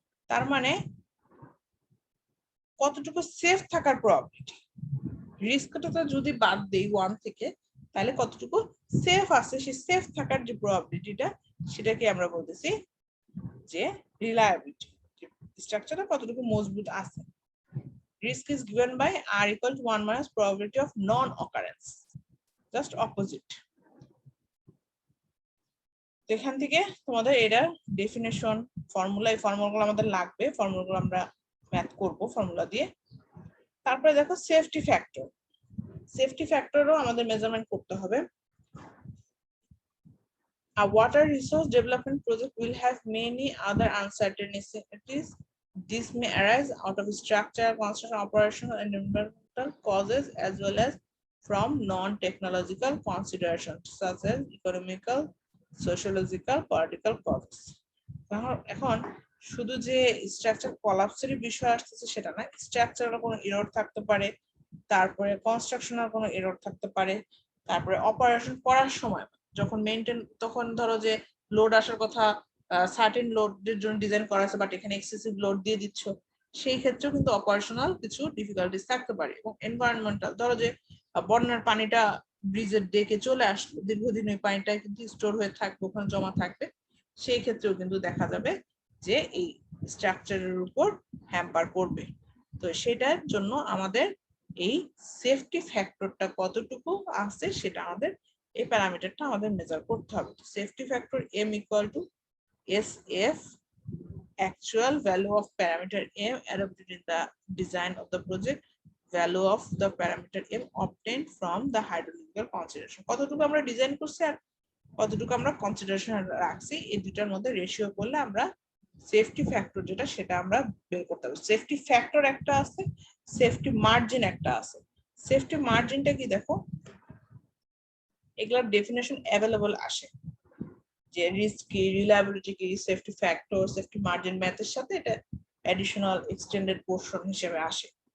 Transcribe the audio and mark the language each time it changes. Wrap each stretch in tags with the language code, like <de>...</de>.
<bn>তার মানে কতটুকু সেফ থাকার প্রবাবিলিটি। রিস্কটা যদি বাদ দেই 1 থেকে, তাহলে কতটুকু সেফ আছে, সেই সেফ থাকার যে প্রবাবিলিটিটা, সেটাকে আমরা বলতেছি যে রিলায়েবিলিটি। স্ট্রাকচারটা কতটুকু মজবুত আছে।</bn> <en>Risk is given by R equal to 1 minus probability of non-occurrence, just opposite.</en> <bn>এখান থেকে তোমাদের এটা ডেফিনেশন, ফর্মুলা, এই ফর্মুলাগুলো আমাদের লাগবে, ফর্মুলাগুলো আমরা ম্যাথ করব ফর্মুলা দিয়ে। তারপরে দেখো সেফটি ফ্যাক্টর, সেফটি ফ্যাক্টরও আমাদের মেজারমেন্ট করতে হবে।</bn> <en>A water resource development project will have many other uncertainties. This may arise out of structure, construction, operational, and environmental causes, as well as from non-technological considerations such as economical, sociological, political causes.</en> <bn>এখন শুধু যে structure কোলাপসের বিষয় আসছে সেটা না, স্ট্রাকচারের কোনো error থাকতে পারে, তারপরে কনস্ট্রাকশনের কোনো এরর থাকতে পারে, তারপরে অপারেশন করার সময় যখন মেইনটেইন, তখন ধরো যে লোড আসার কথা, সার্টেন লোডের জন্য ডিজাইন করা আছে বাট এখানে এক্সেসিভ লোড দিয়ে দিচ্ছ, সেই ক্ষেত্রেও কিন্তু অপারেশনাল কিছু ডিফিকাল্টিস থাকতে পারে। এবং এনভায়রনমেন্টাল, ধরো যে বন্যার পানিটা ব্রিজের ডেকে চলে আসলো, দীর্ঘদিন ওই পানিটা কিন্তু স্টোর হয়ে থাকবে, ওখানে জমা থাকবে, সেই ক্ষেত্রেও কিন্তু দেখা যাবে যে এই স্ট্রাকচারের উপর হ্যাম্পার করবে। তো সেটার জন্য আমাদের এই সেফটি ফ্যাক্টরটা কতটুকু আছে সেটা আমাদের, এই প্যারামিটারটা আমাদের মেজার করতে হবে।</bn> <en>Safety factor m equal to SF, actual value of parameter m adopted in the design of the project, value of the parameter m obtained from the hydrological consideration।</en> <bn>কতটুকু আমরা ডিজাইন করছি আর কতটুকু আমরা কনসিডারেশন রাখছি, এই দুটার মধ্যে রেশিও করলে আমরা সেফটি ফ্যাক্টর যেটা সেটা আমরা বের করতে পারবো। সেফটি ফ্যাক্টর একটা আছে, সেফটি মার্জিন একটা আছে। সেফটি মার্জিনটা কি দেখো, এগুলোর ডেফিনেশন অ্যাভেলেবল আসে যে রিস্ক কি, রিলায়েবিলিটি কি, সেফটি ফ্যাক্টর, সেফটি মার্জিন ম্যাথের সাথে এটা অ্যাডিশনাল এক্সটেন্ডেড পোর্শন হিসেবে আসে।</bn>